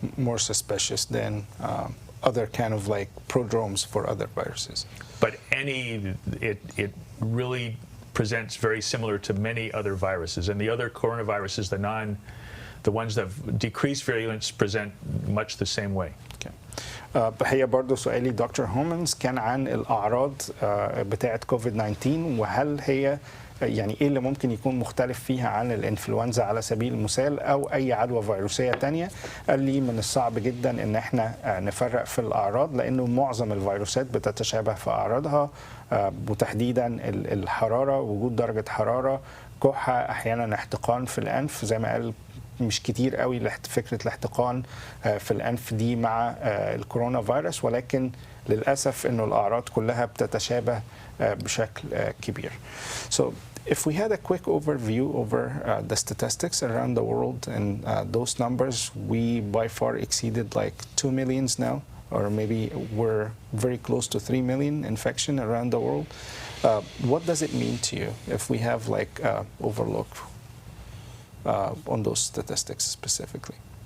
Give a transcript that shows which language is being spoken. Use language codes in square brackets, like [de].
[en] More suspicious than other kind of like prodromes for other viruses. But it really presents very similar to many other viruses, and the other coronaviruses, the ones that have decreased virulence, present much the same way. Okay. [ar] هي برضه سؤالي دكتور هومنز كان عن الأعراض بتاعة كوفيد-19، وهل هي يعني ايه اللي ممكن يكون مختلف فيها عن الانفلونزا على سبيل المثال او اي عدوى فيروسيه تانية. قال لي من الصعب جدا ان احنا نفرق في الاعراض، لانه معظم الفيروسات بتتشابه في اعراضها، وتحديدا الحراره، وجود درجه حراره، كحه، احيانا احتقان في الانف، زي ما قال مش كتير قوي فكره الاحتقان في الانف دي مع الكورونا فيروس، ولكن للاسف انه الاعراض كلها بتتشابه بشكل كبير. [en] So if we had a quick overview over the statistics around the world, and those numbers, we by far exceeded like 2 million now, or maybe we're very close to 3 million infection around the world. What does it mean to you if we have like overlook on those statistics specifically?